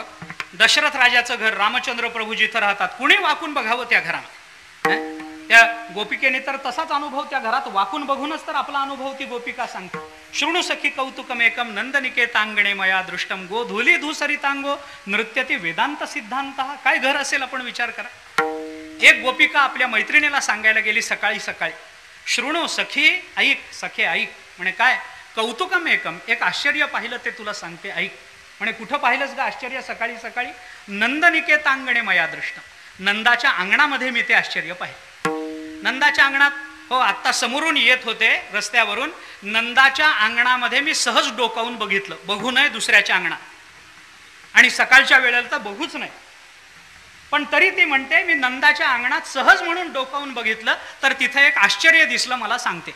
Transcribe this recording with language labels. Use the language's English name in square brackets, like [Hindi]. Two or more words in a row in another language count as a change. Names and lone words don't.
[Marathi] दशरथ राजाचं घर, रामचंद्र प्रभू जिथं राहतात, कुणी वाकून बघावं त्या घरामध्ये. त्या गोपिकेने तर तसाच अनुभव त्या घरात वाकून बघूनच तर आपला अनुभव ती गोपिका सांगते. [Sanskrit] शृणु सखी कौतुकमेकम नंदनिकेतांगणे मया दृष्टम गोधुली धूसरितांगो नृत्यती वेदांत सिद्धांत. [Marathi] काय घर असेल आपण विचार करा. एक गोपिका आपल्या मैत्रिणीला सांगायला गेली सकाळी सकाळी, [Sanskrit] शृणु सखी, [Marathi] ऐक सखे ऐक. म्हणे काय? [Sanskrit] कौतुकम एकम, [Marathi] एक आश्चर्य पाहिलं ते तुला सांगते ऐक. म्हणे कुठं पाहिलंस ग आश्चर्य सकाळी सकाळी? [Sanskrit] नंदनिकेतांगणे मया दृष्टम, [Marathi] नंदाच्या अंगणामध्ये मी ते आश्चर्य पाहिलं. नंदाच्या अंगणात, हो आत्ता समोरून येत होते रस्त्यावरून, नंदाच्या अंगणामध्ये मी सहज डोकावून बघितलं. बघू नये दुसऱ्याच्या अंगणात, आणि सकाळच्या वेळेला तर बघूच नाही, पण तरी ती म्हणते मी नंदाच्या अंगणात सहज म्हणून डोकावून बघितलं तर तिथे एक आश्चर्य दिसलं मला सांगते.